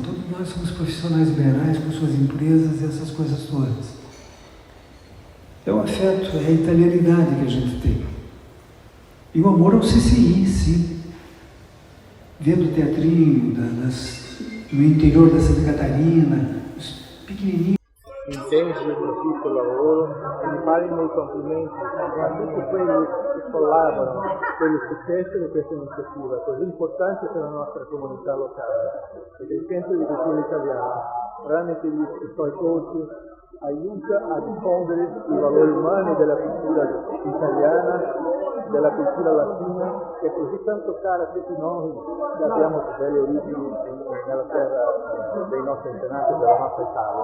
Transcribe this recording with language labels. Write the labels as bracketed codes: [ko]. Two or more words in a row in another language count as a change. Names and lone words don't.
[pt] Todos nós somos profissionais liberais com suas empresas e essas coisas todas. É o afeto, é a italianidade que a gente tem. E o amor ao CCI, sim. Vendo o teatrinho no interior da Santa Catarina, os pequenininhos. [it] Intenso e proficuo lavoro e mi pare i miei complimenti a tutti quelli che collaborano per il successo di questa iniziativa così importante per la nostra comunità locale, perché il Centro di Cultura Italiana, tramite i suoi corsi, aiuta a diffondere i valori umani della cultura italiana, della cultura latina, che è così tanto cara a tutti noi che abbiamo delle origini nella terra dei nostri antenati, della nostra Italia.